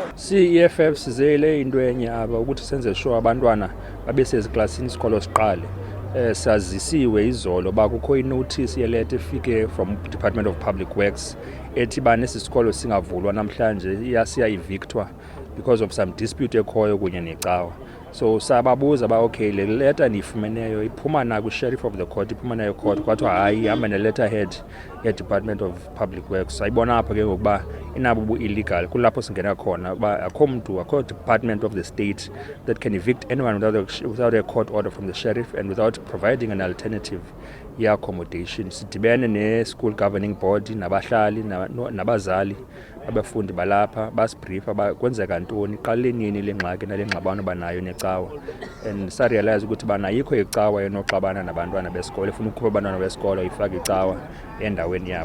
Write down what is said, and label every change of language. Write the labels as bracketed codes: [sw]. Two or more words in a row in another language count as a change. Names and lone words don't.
[xh] Si-EFF sizele into enye aba ukuthi senze sure abantwana babe seziklasini isikolo siqale. Sazisiwe izolo ba kukho inotice yeleta efike from Department of Public Works ethi ba nesi sikolo singavulwa namhlanje siya-evictwa [en] because of some dispute [xh] ekhoyo kunye necawa. So sababuza ba okay le letter nifumeneyo iphuma na ku- [en] sheriff of the court, [xh] iphuma nayo court, kwathiwa hayi ihamba ne-letterhead ye-Department of Public Works. Sayibona apha ke ngokuba inabo bu-illegal, kulapho singena khona uba akho mntu, akho [en] department of the state that can evict anyone without a court order from the sheriff and without providing an alternative [xh] ye-accommodation. Sidibene ne- [en] school governing board [xh] nabahlali nabazali abafundi balapha basibriefa kwenzeka ntoni, qale nini le ngxaki nale ngxabano banayo necawa, and sarealize ukuthi bana ayikho icawa enoxabana nabantwana besikolo, ifuna ukukhupha abantwana besikolo ifake icawa endaweni yabo.